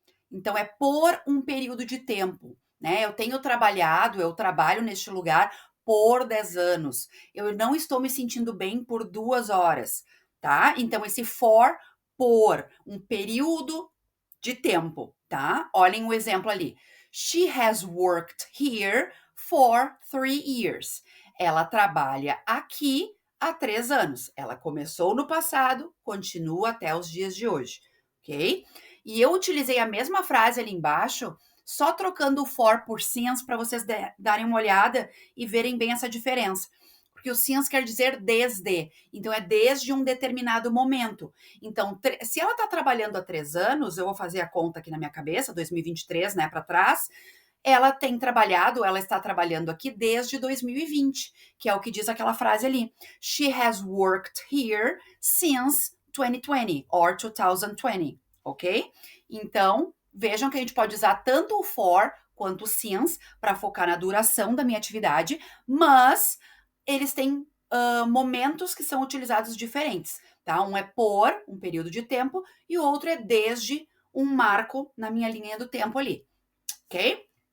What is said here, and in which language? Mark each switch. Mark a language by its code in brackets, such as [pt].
[pt] Então, é por um período de tempo, né? Eu tenho trabalhado, eu trabalho neste lugar por 10 anos. Eu não estou me sentindo bem por 2 horas, tá? Então, esse for, por um período de tempo, tá? Olhem o exemplo ali. [en] She has worked here for 3 years. [pt] Ela trabalha aqui há 3 anos. Ela começou no passado, continua até os dias de hoje, ok? E eu utilizei a mesma frase ali embaixo, só trocando o for por since para vocês darem uma olhada e verem bem essa diferença. Porque o since quer dizer desde, então é desde um determinado momento. Então, se ela está trabalhando há 3 anos, eu vou fazer a conta aqui na minha cabeça, 2023, né, para trás, ela tem trabalhado, ela está trabalhando aqui desde 2020, que é o que diz aquela frase ali. [en] She has worked here since 2020 or 2020, ok? [pt] Então, vejam que a gente pode usar tanto o for quanto o since para focar na duração da minha atividade, mas eles têm momentos que são utilizados diferentes, tá? Um é por um período de tempo e o outro é desde um marco na minha linha do tempo ali, ok?